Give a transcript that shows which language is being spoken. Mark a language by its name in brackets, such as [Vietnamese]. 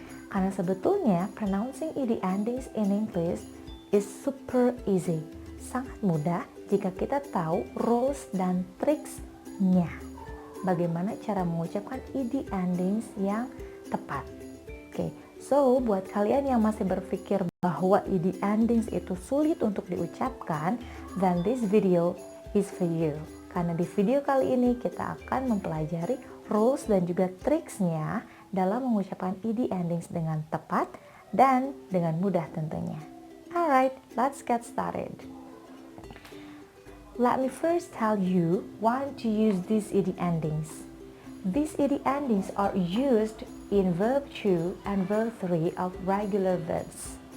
[Indonesian] Karena sebetulnya [English] pronouncing ed endings in English is super easy. [Indonesian] Sangat mudah jika kita tahu rules dan triksnya. Bagaimana cara mengucapkan ed endings yang tepat. Oke, so buat kalian yang masih berpikir bahwa ed endings itu sulit untuk diucapkan, [English] then this video is for you. [Indonesian] Karena di video kali ini kita akan mempelajari rules dan juga triksnya dalam mengucapkan ed endings dengan tepat dan dengan mudah tentunya. [English] Alright, let's get started. Let me first tell you why to use these ed endings. These ed endings are used in verb 2 and verb 3 of regular verbs.